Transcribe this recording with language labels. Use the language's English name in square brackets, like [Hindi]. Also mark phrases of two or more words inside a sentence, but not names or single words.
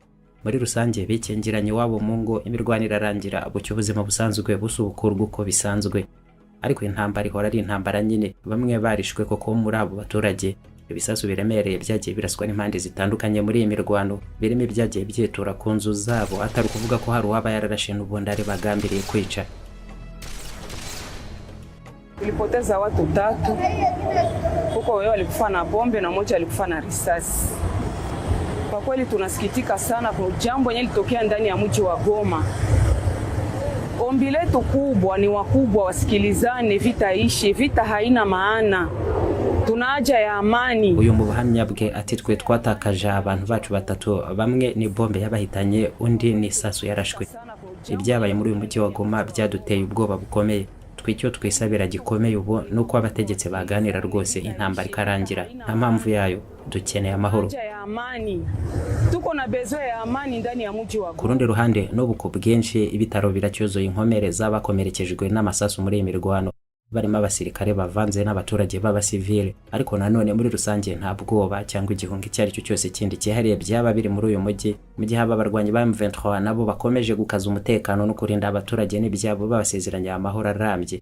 [Kinyarwanda] Muri rusange bikingiranye wabo mu ngo imirwano irarangira bucyo ubuzima busanzwe busubukurwa uko bisanzwe, ariko intambara ihora ari intambara nyine. Bamwe barishwe koko muri abo baturage. Ibisasu biremereye byagiye biraswa n'impande zitandukanye muri iyi mirwano birimo ibyagiye byitura ku nzu zabo atari kuvuga ko hari uwaba yararashe n'ubundi ari bagambiriye kwica. [Swahili] Tulipoteza watu 3 huko, wao walikufa na bombe na mmoja alikufa na risasi. Kwa kweli tunasikitika sana kwa jambo lenye litokea ndani ya mji wa Goma. Ombi letu kubwa ni wakubwa wasikilizane, vita ishe, vita haina maana. Tuna haja ya amani. [Kinyarwanda] Uyu mu buhamya bwe ati twe twatakaje abantu bacu batatu, bamwe ni bombe yabahitanye undi ni sasu yarashwe. Ibyabaye muri uyu mujyi wa Goma byaduteye ubwoba bukomeye. Twicyo twisabira gikomeye ubu nuko abategetse baganira rwose intambara ikarangira. Nta mpamvu yayo, dukeneye amahoro. [Swahili] Tuko na besoin ya amani ndani ya mji wa Goma. [Kinyarwanda] Ku rundi ruhande n'ubuko bwinshi ibitaro biracyuzuye inkomere z'abakomerekejwe n'amasasu muri imirwano, barimo abasirikare bavanze n'abaturage b'abasivile, ariko nanone muri rusange nta bwoba cyangwa igihunga icyari cyo cyose kindi cyihariye byaba biri muri uyu mujyi mu gihe aba barwanyi ba M23 nabo bakomeje gukaza umutekano no kurinda abaturage n'ibyabo babasezeranya amahoro arambye.